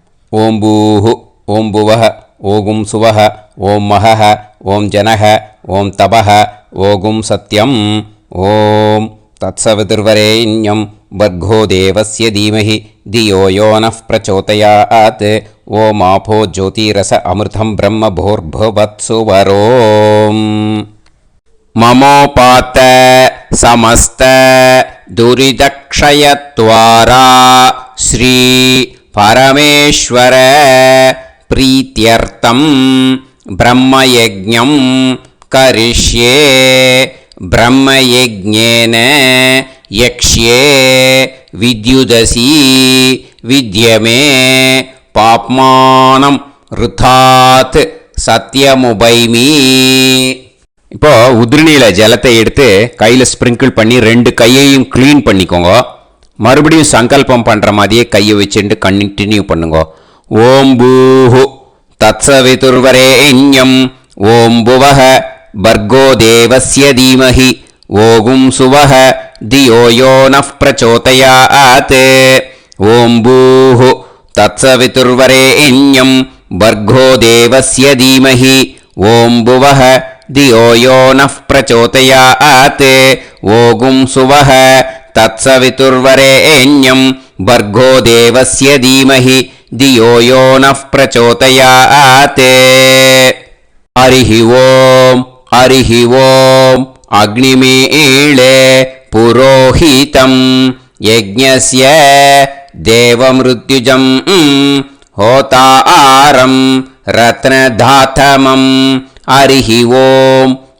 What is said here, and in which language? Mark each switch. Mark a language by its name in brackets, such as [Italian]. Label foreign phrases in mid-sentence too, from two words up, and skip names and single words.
[Sanskrit] ओम् भूः ओम् भुवः ओम् सुवः ओम् महः ओम् जनः ओम् तपः ओम् सत्यम्. ओम् तत्सवितुर्वरेण्यम् भर्गो देवस्य धीमहि धियो यो नः प्रचोदयात्. ओम् आपो ज्योतिरस अमृतं ब्रह्म भूर्भुवत्सुवरोम्. ममोपात समस्त दुरिदक्षयत्वारा श्री परमेश्वर प्रीत्यर्थं ब्रह्मयज्ञं करिष्ये. ब्रह्मयज्ञेन यक्ष्ये विद्युदसि विद्यमे पाप्मानं ऋथात् सत्यमुपैमि. [Tamil] இப்போ உதிரணியில் ஜலத்தை எடுத்து கையில் ஸ்ப்ரிங்கிள் பண்ணி 2 கையையும் க்ளீன் பண்ணிக்கோங்க. மறுபடியும் சங்கல்பம் பண்ணுற மாதிரியே கையை வச்சுட்டு கண்டினியூ பண்ணுங்க. [Sanskrit] ओम् भूः तत्सवितुर्वरेण्यम् ओम् भुवः भर्गो देवस्य धीमहि ओम् सुवः धियो यो नः प्रचोदयात्. ओम् भूः तत्सवितुर्वरेण्यम् भर्गो देवस्य धीमहि ओम् भुवः धियो यो नः प्रचोदयात्. ओम् सुवः तत्सवितुर्वरेण्यम् भर्गो देवस्य धीमहि धियो यो नः प्रचोदयात् हरिः ओम् अग्निमीळे पुरोहितं यज्ञस्य देवमृत्युजं होतारं रत्नधातमं हरिः ओम्